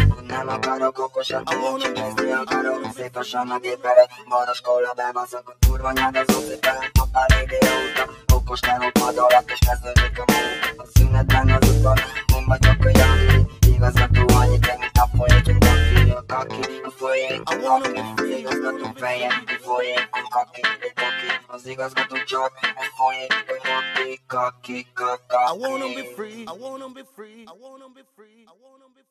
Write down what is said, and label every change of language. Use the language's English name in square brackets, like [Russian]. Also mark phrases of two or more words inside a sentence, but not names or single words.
[Hungarian] Nem akarok okosodni, csak nézni akarok. Szép lassan a gép előtt, boros kolla bebaszok. A kurva nyád az oszi felett, totál idióta. Okos teló pad alatt, és kezdődik a munka. A szünetben az utva, én vagyok a Jani. Igazgató annyit ér, mint a folyékony kaki. A kaki, a folyékony kaki. Az igazgató feje, egy folyékony kaki. Egy kaki, az igazgató csak egy folyékony kaki. Kaki, kaki. [English] I wanna be free, I wanna be free, I wanna be free, I wanna